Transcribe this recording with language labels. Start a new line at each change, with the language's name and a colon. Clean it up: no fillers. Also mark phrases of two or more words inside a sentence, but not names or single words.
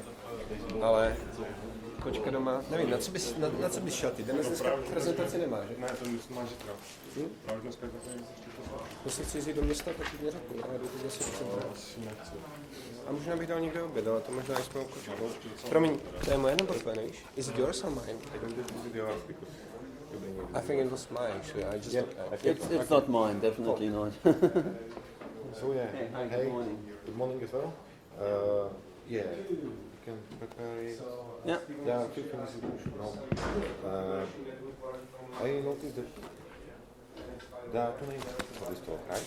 Czech: Ale kočka doma, nevím, na co bys šel ty? Dneska prezentaci nemáš, že? Ne, to máš zítra. Právě dneska je to To se chci jít do města, tak jít neřeknu, ale jdu teď asi nechci. A možná bych dal někde oběd, ale to možná i s mou kočkou. Promiň, to je moje nebo tvoje, nevíš?
English: Is it yours or mine? I think it was mine, actually. I just It's not mine, definitely not. So yeah, Hey, good morning. Good morning as well. Yeah, you can prepare it. Yeah. Yeah, a few things you should know. I noticed that there are two names for this talk, right?